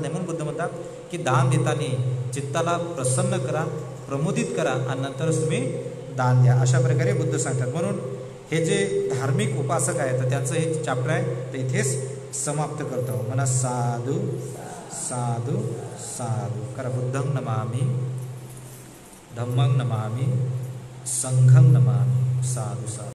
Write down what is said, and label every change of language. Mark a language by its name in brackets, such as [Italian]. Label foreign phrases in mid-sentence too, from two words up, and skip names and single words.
[Marathi] म्हणून बुद्ध म्हणतात की दान देताना चित्ताला प्रसन्न करा, प्रमोदित करा आणि नंतरच तुम्ही दान द्या, अशा प्रकारे बुद्ध सांगतात. म्हणून हे जे धार्मिक उपासक आहे तर त्यांचं हे चॅप्टर आहे तर इथेच समाप्त करतो. म्हणा [Pali] साधू साधू साधू [Marathi] करा. [Pali] बुद्धं नमामि, धम्मं नमामि, संघं नमामि, साधू साधू.